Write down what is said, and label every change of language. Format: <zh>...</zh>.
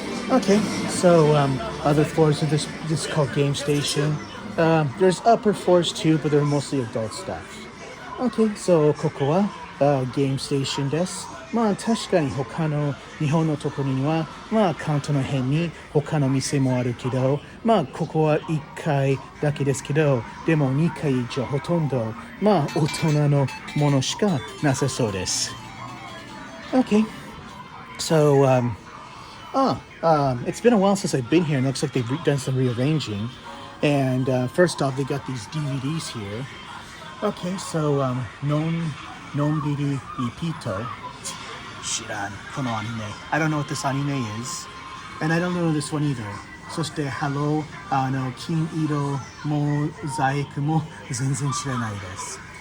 <en>Okay, so other floors of this is called Game Station. There's upper floors too, but they're mostly adult stuff. Okay, so</en> <ja>ここはゲームステーションです。確かに他の日本のところには関東の辺に他の店もあるけど、ここは1階だけですけど、でも2階以上ほとんど大人のものしかなさそうです。</ja> <en>Okay, so it's been a while since I've been here, and it looks like they've done some rearranging. And first off, they got these DVDs here. Okay, so Nonbiri Ipito.</en> <ja>Shiran, kono anime.</ja> <en>I don't know what this anime is, and I don't know this one either.</en> <ja>そしてHello, 金色モザイクも全然知らないです。</ja>